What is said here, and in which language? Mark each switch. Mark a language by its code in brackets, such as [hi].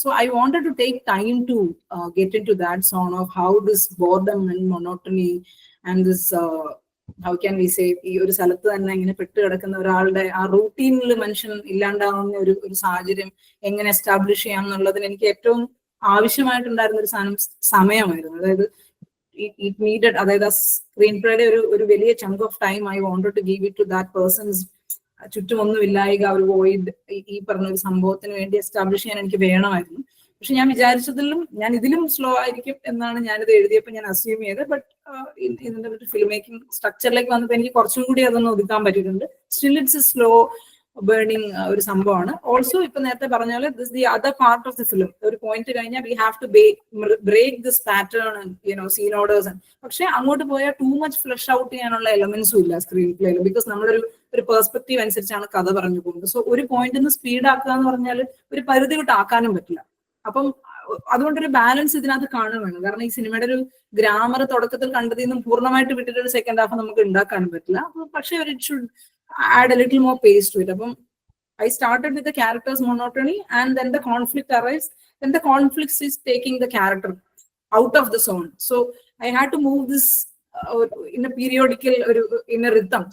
[en] So I wanted to take time to get into that zone of how this boredom and monotony and this how can we say [ml] ഈ ഒരു സ്ഥലത്ത് തന്നെ ഇങ്ങനെ പെട്ട് കിടക്കുന്ന ഒരാളുടെ ആ റൂട്ടീനിൽ മനുഷ്യൻ ഇല്ലാണ്ടാവുന്ന ഒരു സാഹചര്യം എങ്ങനെ എസ്റ്റാബ്ലിഷ് ചെയ്യാം എന്നുള്ളതിന് എനിക്ക് ഏറ്റവും ആവശ്യമായിട്ടുണ്ടായിരുന്ന ഒരു സമയമായിരുന്നു. [en] അതായത് it needed, [ml] അതായത് ആ സ്ക്രീൻ പ്ലേയുടെ ഒരു വലിയ [en] Chunk of time I wanted to give it to that persons. [ml] ചുറ്റുമൊന്നും ഇല്ലായിക ഒരു വോയിഡ് ഈ പറഞ്ഞ ഒരു സംഭവത്തിന് വേണ്ടി എസ്റ്റാബ്ലിഷ് ചെയ്യാൻ എനിക്ക് വേണമായിരുന്നു. പക്ഷെ ഞാൻ വിചാരിച്ചതിലും ഞാൻ ഇതിലും സ്ലോ ആയിരിക്കും എന്നാണ് ഞാനിത് എഴുതിയപ്പോൾ ഞാൻ അസ്യൂം ചെയ്തത്. ബട്ട് ഇതിന്റെ ഫിലിം മേക്കിംഗ് സ്ട്രക്ചറിലേക്ക് വന്നപ്പോൾ എനിക്ക് കുറച്ചും കൂടി അതൊന്ന് ഒതുക്കാൻ പറ്റിയിട്ടുണ്ട്. [en] still it's a slow burning [ml] ഒരു സംഭവമാണ്. [en] also [ml] ഇപ്പൊ നേരത്തെ പറഞ്ഞ പോലെ [en] This the other part of the film. [ml] ഒരു പോയിന്റ് കഴിഞ്ഞാൽ [en] We have to break this pattern scene orders. [ml] പക്ഷെ അങ്ങോട്ട് പോയാൽ ടൂ മച്ച് ഫ്ലഷ് ഔട്ട് ചെയ്യാനുള്ള എലമെന്റ്സും ഇല്ല സ്ക്രീൻ പ്ലേയിൽ. ബിക്കോസ് നമ്മളൊരു പെർസ്പെക്റ്റീവ് അനുസരിച്ചാണ് കഥ പറഞ്ഞു പോകുന്നത്. സോ ഒരു പോയിന്റിൽ സ്പീഡ് ആക്കുക എന്ന് പറഞ്ഞാൽ ഒരു പരിധി വിട്ട് ആക്കാനും പറ്റില്ല. അപ്പം അതുകൊണ്ടൊരു ബാലൻസ് ഇതിനകത്ത് കാണുകയാണ്. കാരണം ഈ സിനിമയുടെ ഒരു ഗ്രാമർ തുടക്കത്തിൽ കണ്ടതിൽ നിന്നും പൂർണ്ണമായിട്ട് വിട്ടിട്ട് ഒരു സെക്കൻഡ് ഹാഫ് നമുക്ക് ഉണ്ടാക്കാനും പറ്റില്ല. പക്ഷെ [en] It should add a little more pace to it. I started with the character's monotony, and then the conflict arrives. Then the conflict is taking the character out of the zone. So I had to move this in a periodical, in a rhythm.